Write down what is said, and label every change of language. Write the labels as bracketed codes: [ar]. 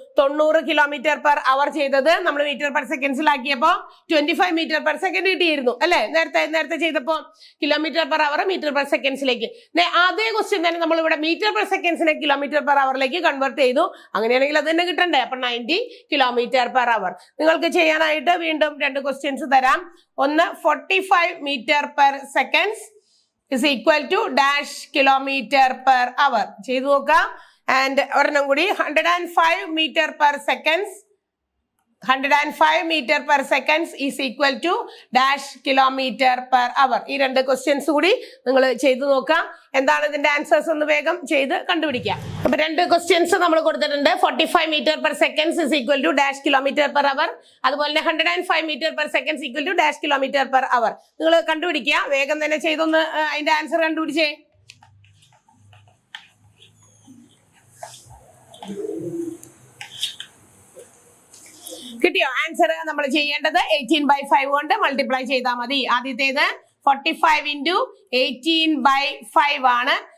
[ml] 90 kilometre per hour ചെയ്തത് നമ്മൾ metre per സെക്കൻഡ്സിലാക്കിയപ്പോ 25 metre per second കിട്ടിയിരുന്നു അല്ലെ? നേരത്തെ ചെയ്തപ്പോ kilometre per hour metre per സെക്കൻഡ്സിലേക്ക്. അതേ ക്വസ്റ്റ്യൻ തന്നെ നമ്മൾ ഇവിടെ metre per സെക്കൻഡ്സിനെ kilometre per അവറിലേക്ക് convert ചെയ്തു. അങ്ങനെയാണെങ്കിൽ അത് തന്നെ കിട്ടണ്ടേ? അപ്പൊ 90 കിലോമീറ്റർ പെർ അവർ. നിങ്ങൾക്ക് ചെയ്യാനായിട്ട് വീണ്ടും 2 ക്വസ്റ്റ്യൻസ് തരാം. ഒന്ന് [en] 45 metre per seconds is equal to dash kilometer per hour. [ml] ചെയ്തു നോക്കാം. [en] and [ml] ഒരെണ്ണം കൂടി [en] 105 metre per seconds 105 meter per seconds is equal to dash kilometer per hour. [ml] ഈ 2 ക്വസ്റ്റ്യൻസ് കൂടി നിങ്ങൾ ചെയ്തു നോക്കാം. എന്താണ് ഇതിന്റെ ആൻസേഴ്സ് ഒന്ന് വേഗം ചെയ്ത് കണ്ടുപിടിക്കാം. അപ്പൊ 2 ക്വസ്റ്റ്യൻസ് നമ്മൾ കൊടുത്തിട്ടുണ്ട്. [en] 45 metre per seconds is equal to dash kilometer per hour. [ml] അതുപോലെ തന്നെ [en] 105 metre per seconds equal to dash kilometer per hour. [ml] നിങ്ങൾ കണ്ടുപിടിക്കുക. വേഗം തന്നെ ചെയ്തൊന്ന് അതിന്റെ ആൻസർ കണ്ടുപിടിച്ചേ. കിട്ടിയോ? ആൻസർ നമ്മൾ ചെയ്യേണ്ടത് 18/5 കൊണ്ട് മൾട്ടിപ്ലൈ ചെയ്താൽ മതി. ആദ്യത്തേത് 45 × 18/5 ആണ്.